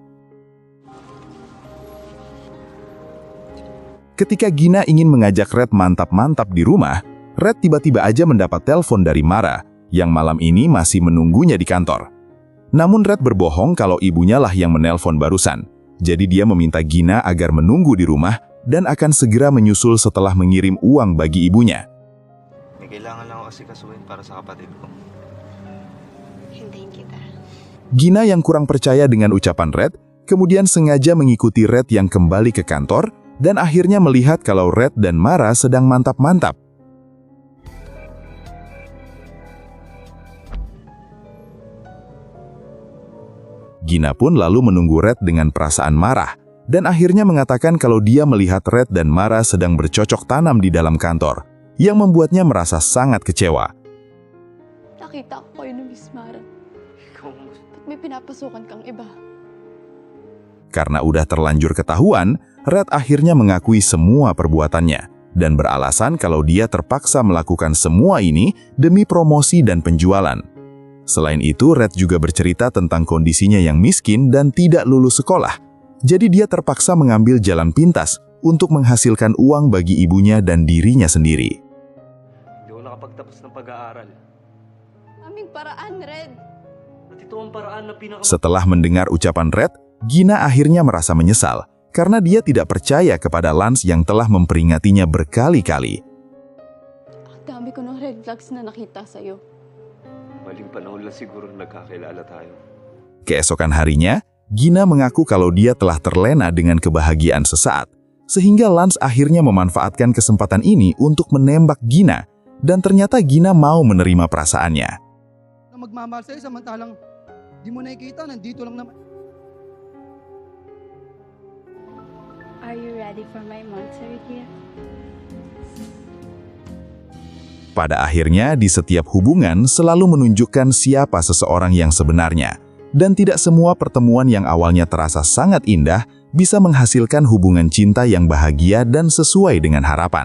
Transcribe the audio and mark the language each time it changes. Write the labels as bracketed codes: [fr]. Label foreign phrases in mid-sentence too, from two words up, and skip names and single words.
[id] Ketika Gina ingin mengajak Red mantap-mantap di rumah, Red tiba-tiba aja mendapat telepon dari Mara, yang malam ini masih menunggunya di kantor. Namun Red berbohong kalau ibunya lah yang menelpon barusan. Jadi dia meminta Gina agar menunggu di rumah dan akan segera menyusul setelah mengirim uang bagi ibunya. [tl] May kailangan lang ako kasi kasuhin para sa kapatid ko. Hintayin kita. [id] Gina yang kurang percaya dengan ucapan Red, kemudian sengaja mengikuti Red yang kembali ke kantor dan akhirnya melihat kalau Red dan Mara sedang mantap-mantap. Gina pun lalu menunggu Red dengan perasaan marah, dan akhirnya mengatakan kalau dia melihat Red dan Mara sedang bercocok tanam di dalam kantor, yang membuatnya merasa sangat kecewa. [tl] Nakita ko kayo ni Miss Mara. Ba't may pinapasukan kang iba? [id] Karena udah terlanjur ketahuan, Red akhirnya mengakui semua perbuatannya, dan beralasan kalau dia terpaksa melakukan semua ini demi promosi dan penjualan. Selain itu, Red juga bercerita tentang kondisinya yang miskin dan tidak lulus sekolah. Jadi dia terpaksa mengambil jalan pintas untuk menghasilkan uang bagi ibunya dan dirinya sendiri. [tl] Hindi ako nakapagtapos ng pag-aaral. Aming paraan, Red. At ito ang paraan na [id] Setelah mendengar ucapan Red, Gina akhirnya merasa menyesal karena dia tidak percaya kepada Lance yang telah memperingatinya berkali-kali. [tl] Ang dami ko ng [en] red flags [tl] na nakita sa'yo. Maling panahon lang siguro nagkakilala tayo. [id] Keesokan harinya, Gina mengaku kalau dia telah terlena dengan kebahagiaan sesaat, sehingga Lance akhirnya memanfaatkan kesempatan ini untuk menembak Gina, dan ternyata Gina mau menerima perasaannya. [tl] Na magmamahal sa'yo samantalang di mo nakikita, nandito lang naman. [en] Are you ready for my monster gift? [id] Pada akhirnya, di setiap hubungan selalu menunjukkan siapa seseorang yang sebenarnya, dan tidak semua pertemuan yang awalnya terasa sangat indah bisa menghasilkan hubungan cinta yang bahagia dan sesuai dengan harapan.